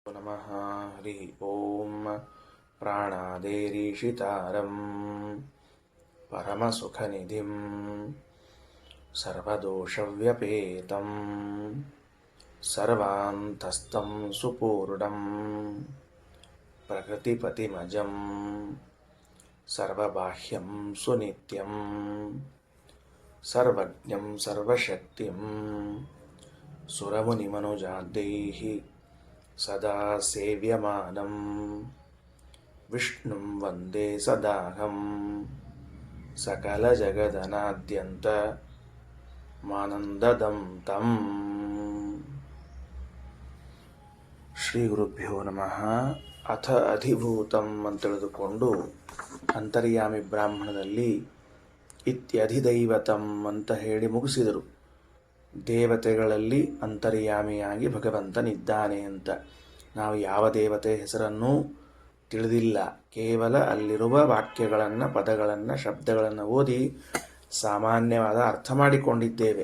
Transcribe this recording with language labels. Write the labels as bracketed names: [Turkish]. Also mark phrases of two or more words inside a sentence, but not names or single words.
[Sanskrit] ನಮಃ ಹರಿ ಓಂ ಪ್ರಾಣಾದೇರೀಶಿತಾರಂ ಪರಮಸುಖನಿಧಿಂ ಸರ್ವದೋಷವ್ಯಪೇತಂ ಸರ್ವಾಂತಸ್ಥಂ ಸುಪೂರ್ಣಂ ಪ್ರಕೃತಿಪತಿಮಜಂ ಸರ್ವಬಾಹ್ಯಂ ಸುನಿತ್ಯಂ ಸರ್ವಜ್ಞಂ ಸರ್ವಶಕ್ತಿಂ ಸುರಮುನಿಮನುಜಾದ್ಯೈಃ ಸದಾ ಸೇವ್ಯಮಾನಂ ವಿಷ್ಣುಂ ವಂದೇ ಸದಾಹಂ ಸಕಲಜಗದನಾದ್ಯಂತ ಮಾನಂದದಂ ತಂ. ಶ್ರೀ ಗುರುಭ್ಯೋ ನಮಃ. ಅಥ ಅಧಿಭೂತಂ [Kannada] ಅಂತ ತಿಳಿದುಕೊಂಡು ಅಂತರ್ಯಾಮಿ ಬ್ರಾಹ್ಮಣದಲ್ಲಿ ಇತ್ಯಧಿದೈವತಂ ಅಂತ ಹೇಳಿ ಮುಗಿಸಿದರು. ದೇವತೆಗಳಲ್ಲಿ ಅಂತರ್ಯಾಮಿಯಾಗಿ ಭಗವಂತನಿದ್ದಾನೆ ಅಂತ. ನಾವು ಯಾವ ದೇವತೆ ಹೆಸರನ್ನೂ ತಿಳಿದಿಲ್ಲ, ಕೇವಲ ಅಲ್ಲಿರುವ ವಾಕ್ಯಗಳನ್ನು, ಪದಗಳನ್ನು, ಶಬ್ದಗಳನ್ನು ಓದಿ ಸಾಮಾನ್ಯವಾದ ಅರ್ಥ ಮಾಡಿಕೊಂಡಿದ್ದೇವೆ.